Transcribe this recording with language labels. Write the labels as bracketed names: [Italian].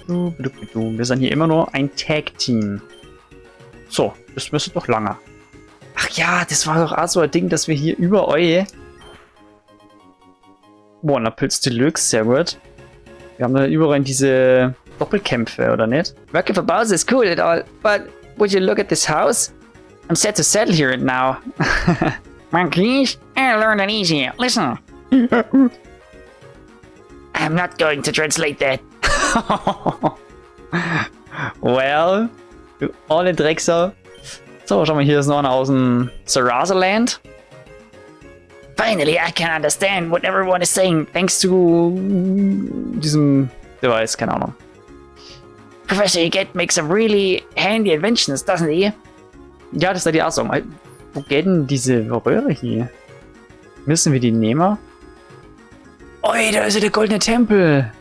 [German] Wir sind hier immer nur ein Tag-Team. So, das müsste doch lange. Ach ja, das war doch auch so ein Ding, dass wir hier über euch... Boah, na Pilz Deluxe, sehr gut. Wir haben da überall diese Doppelkämpfe, oder nicht? [English] Working for Bowser is cool and all, but would you look at this house? I'm set to settle here now. Monkeys, I learned it easy. Listen. I'm not going to translate that. [German] Well, du alle Drecksau. So, schau mal, hier ist noch einer aus dem Sarasaland. [English] Finally, I can understand what everyone is saying, thanks to [German] diesem Device, keine Ahnung. [English] Professor Eggett makes some really handy inventions, doesn't he? [German] Ja, das ist die Aussagen. Wo geht denn diese Röhre hier? Müssen wir die nehmen? Oh, da ist ja der goldene Tempel.